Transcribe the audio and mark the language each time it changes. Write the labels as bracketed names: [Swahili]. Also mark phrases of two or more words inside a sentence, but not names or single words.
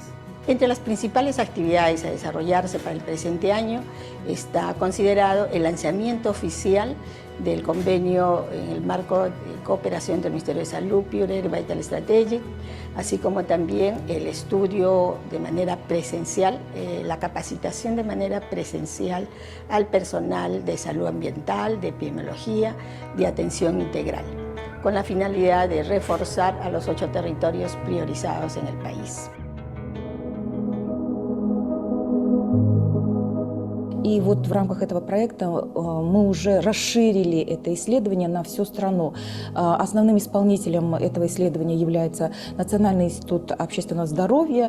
[Spanish] Entre las principales actividades a desarrollarse para el presente año está considerado el lanzamiento oficial del convenio en el marco de cooperación entre el Ministerio de Salud, Pure y Vital Strategic, así como también el estudio de manera presencial, la capacitación de manera presencial al personal de salud ambiental, de epidemiología, de atención integral, con la finalidad de reforzar a los 8 territorios priorizados en el país. [Russian] И вот в рамках этого проекта мы уже расширили это исследование на всю страну. Основным исполнителем этого исследования является Национальный институт общественного здоровья.